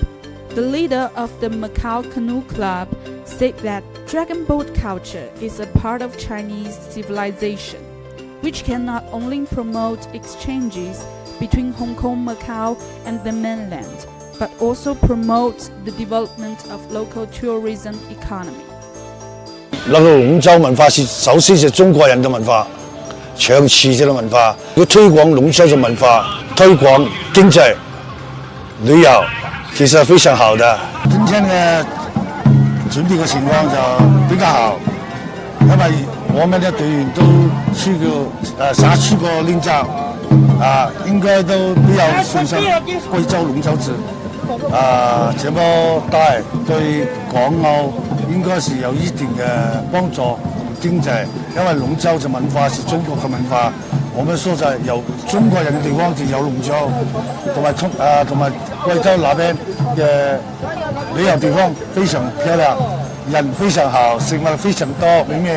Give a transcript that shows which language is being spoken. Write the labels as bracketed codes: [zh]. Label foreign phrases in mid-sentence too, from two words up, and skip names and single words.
[en] The leader of the Macau Canoe Club said that dragon boat culture is a part of Chinese civilization, which can not only promote exchanges between Hong Kong, Macau, and the mainland, but also promote the development of local tourism economy. [zh] 龙舟文化首先是中国人的文化，长期的文化，要推广龙舟的文化，推广经济、旅游，其实非常好的。今天的准备的情况就比较好，因为我们的队员都去过3次过练習，應該都比較信心貴州龍舟節。這麼大對港澳應該是有一定嘅幫助同經濟，因為龍舟嘅文化是中國嘅文化。我們說在有中國人嘅地方就有龍舟，同埋貴州那邊嘅旅遊地方非常漂亮，人非常好，食物非常多，美味。